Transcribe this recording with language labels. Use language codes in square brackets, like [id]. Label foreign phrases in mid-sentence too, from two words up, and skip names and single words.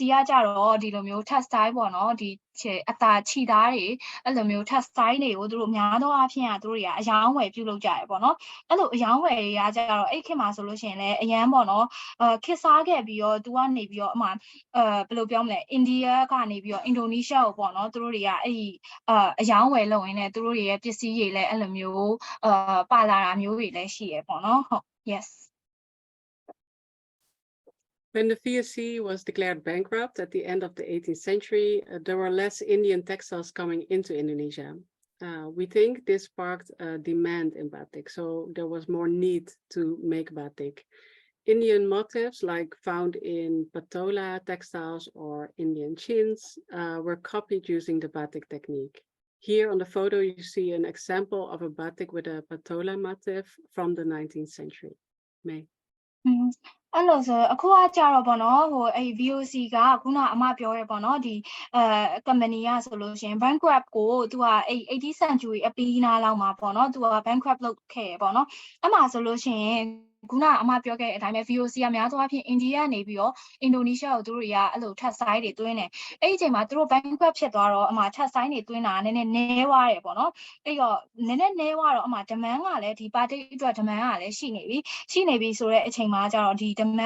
[my] ကကြတော့ဒီလိုမျိုး textile ပေါ့နော်ဒီအတာခြိသားတွေအဲ့လိုမျိုး textile တွေကိုသူတို့များသောအားဖြင့်ကသူတို့တွေကအယောင်းဝယ်ပြုလုပ်ကြရပေါ့နော်အဲ့လိုအယောင်းဝယ်တွေကကြတော့အဲ့ခေတ်မှာဆိုလို့ရှိရင်လည်းအရန်ပေါ့နော်ခေတ်စားခဲ့ပြီးတော့သူကနေပြီးတော့အမှဘယ်လိုပြောမလဲအိန္ဒိယကနေပြီးတော့အင်ဒိုနီးရှားကိုပေါ့နော်သူတို့တွေကအဲ့ဒီအယောင်းဝယ်လုပ်ရင်းနဲ့သူတို့တွေရဲ့ပစ္စည်းတွေလည်းအဲ့လိုမျိုးပါလာတာမျိုးတွေလည်းရှိရပေါ့နော်ဟုတ် yes [en] When the VOC was declared bankrupt at the end of the 18th century, there were less Indian textiles coming into Indonesia. We think this sparked a demand in batik, so there was more need to make batik. Indian motifs like found in patola textiles or Indian chins were copied using the batik technique. Here on the photo, you see an example of a batik with a patola motif from the 19th century. [my] May. အဲ့လိုဆိုအခုကကြတော့ပေါ့နော်ဟိုအဲ့ VOC ကခုနအမပြောရဲပေါ့နော်ဒီcompany ကဆိုလို့ရှင် bankrupt ကိုသူကအဲ့ 80th century အပြီးနားလောက်မှာပေါ့နော်သူက bankrupt လုပ်ခဲ့ရပေါ့နော်အဲ့မှာဆိုလို့ရှင်ခုနအမ ပြောခဲ့တဲ့အတိုင်းပဲ VOC ကများသောအားဖြင့်အိန္ဒိယနေပြီးတော့အင်ဒိုနီးရှားကိုသူတို့တွေကအဲ့လို textile တွေတွင်းတယ်အဲ့ဒီအချိန်မှာသူတို့ bankrupt ဖြစ်သွားတော့အမ textile တွေတွင်းတာနည်းနည်း နည်းသွားတယ်ပေါ့နော်အဲ့တော့နည်းနည်းနည်းသွားတော့အမ demand ကလည်းဒီ batik အတွက် demand ကလည်းရှိနေပြီဆိုတဲ့အချိန်မှာကျတော့ဒီ demand